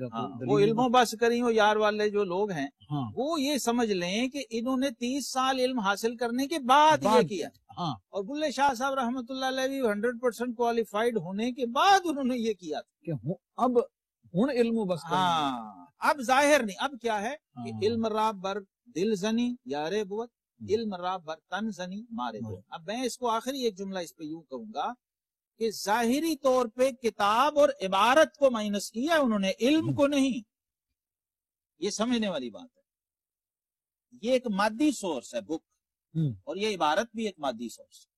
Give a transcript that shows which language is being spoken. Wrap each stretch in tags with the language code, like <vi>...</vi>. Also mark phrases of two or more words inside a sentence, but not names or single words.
<ur>وہ علم و بس کری ہو یار والے جو لوگ ہیں وہ یہ سمجھ لیں کہ انہوں نے 30 سال علم حاصل کرنے کے بعد یہ کیا. اور بلے شاہ صاحب رحمۃ اللہ علیہ بھی 100% کوالیفائڈ ہونے کے بعد انہوں نے یہ کیا کہ اب علم و بس. اب ظاہر نہیں. اب کیا ہے کہ</ur> <fa>علم را بر دل زنی یارے بوت، علم را بر تن زنی مارے بوت.</fa> <ur>اب میں اس کو آخری ایک جملہ اس پہ یوں کہوں گا کہ ظاہری طور پہ کتاب اور عبارت کو مائنس کیا انہوں نے، علم کو نہیں. یہ سمجھنے والی بات ہے. یہ ایک مادی سورس ہے بک، اور یہ عبارت بھی ایک مادی سورس ہے.</ur>